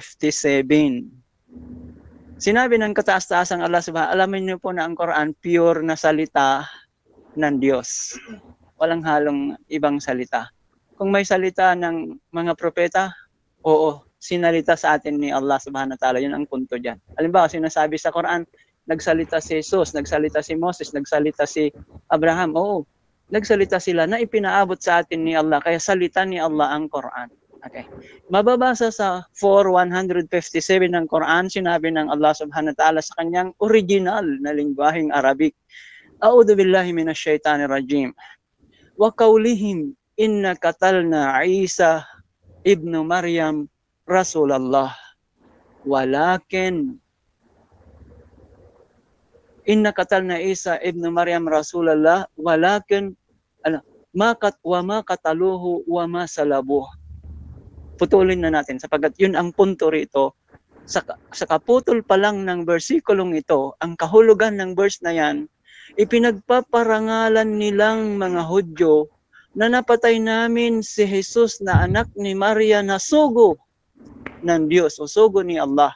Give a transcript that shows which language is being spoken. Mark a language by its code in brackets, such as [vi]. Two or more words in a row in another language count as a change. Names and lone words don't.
[tl] Sinabi ng kataas-taasang Allah subhanahu, alamin niyo po na ang Quran pure na salita ng Diyos. Walang halong ibang salita. Kung may salita ng mga propeta, oo, sinalita sa atin ni [ar] الله سبحانه وتعالى. [tl] Yun ang punto dyan. Halimbawa, sinasabi sa Quran, nagsalita si Jesus, nagsalita si Moses, nagsalita si Abraham. Oo, nagsalita sila na ipinaabot sa atin ni Allah. Kaya salita ni Allah ang Quran. Okay. Mababasa sa 4:157 ng Quran, sinabi ng [ar] الله سبحانه وتعالى [tl] sa kanyang original na lingwaheng Arabic. [ar] أعوذ بالله من الشيطان الرجيم. وقولهم إنا قتلنا عيسى ابن مريم رسول الله. ولكن إنا قتلنا عيسى ابن مريم رسول الله ولكن ما قتلوه وما صلبوه. [tl] Putulin na natin sapagkat yun ang punto rito. Sa kaputol pa lang ng bersikulong ito, ang kahulugan ng verse na yan, ipinagpaparangalan nilang mga Hudyo na napatay namin si Jesus na anak ni Maria na sugo ng Diyos o sugo ni Allah.